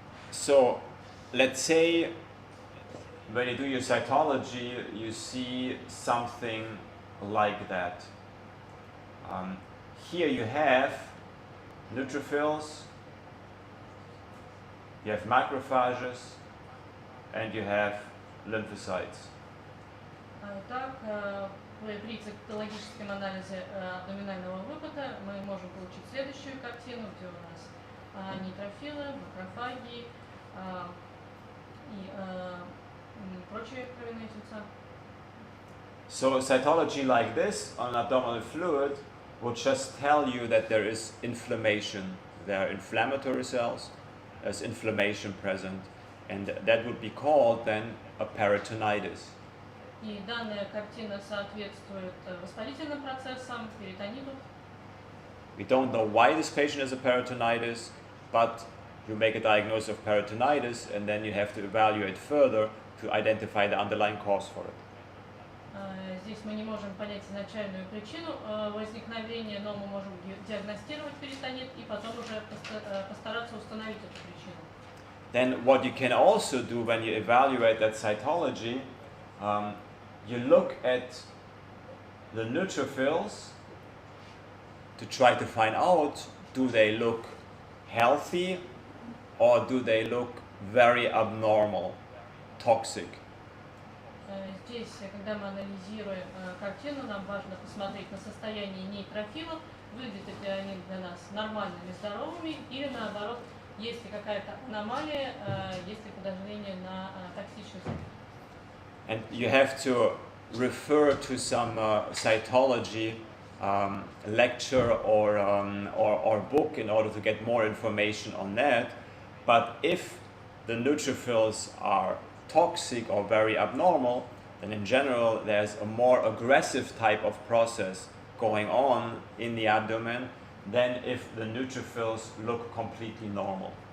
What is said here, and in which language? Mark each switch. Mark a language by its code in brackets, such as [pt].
[en] So, let's say when you do your cytology, you see something like that. Here you have neutrophils, you have macrophages, and you have lymphocytes. [ru] Так, при цитологическом анализе абдоминального выпада мы можем получить следующую картину, где у нас нейтрофилы, макрофаги и прочие кровяные тельца. [en] So cytology like this on abdominal fluid will just tell you that there is inflammation. There are inflammatory cells, there's inflammation present, and that would be called then a peritonitis. [ru] И данная картина соответствует воспалительным процессам, перитониту. [en] We don't know why this patient has a peritonitis, but you make a diagnosis of peritonitis and then you have to evaluate further to identify the underlying cause for it. [ru] Здесь мы не можем понять изначальную причину возникновения, но мы можем диагностировать перитонит и потом уже постараться установить эту причину. [en] Then what you can also do when you evaluate that cytology, you look at the neutrophils to try to find out, do they look healthy or do they look very abnormal, toxic? [ru] Здесь, когда мы анализируем картину, нам важно посмотреть на состояние нейтрофилов, выглядят ли они для нас нормальными, здоровыми, или наоборот, есть ли какая-то аномалия, есть ли подозрение на токсичность. [en] And you have to refer to some cytology lecture or book in order to get more information on that. But if the neutrophils are toxic or very abnormal, then in general there's a more aggressive type of process going on in the abdomen than if the neutrophils look completely normal.